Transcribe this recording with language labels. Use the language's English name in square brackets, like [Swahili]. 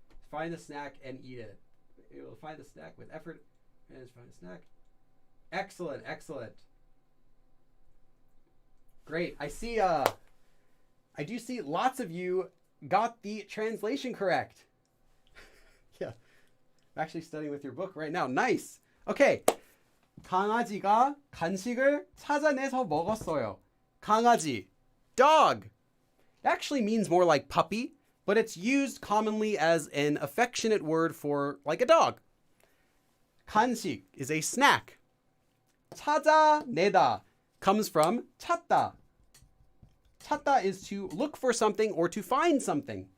[English] Find the snack and eat it. You'll find the snack with effort and find the snack. Excellent. Excellent. Great. I do see lots of you got the translation correct. Yeah. I'm actually studying with your book right now. Nice. Okay. [Korean] 강아지가 간식을 찾아내서 먹었어요. [English] 강아지. Dog. It actually means more like puppy, but it's used commonly as an affectionate word for like a dog. 간식 is a snack. 찾아내다 comes from 찾다. 찾다 is to look for something or to find something.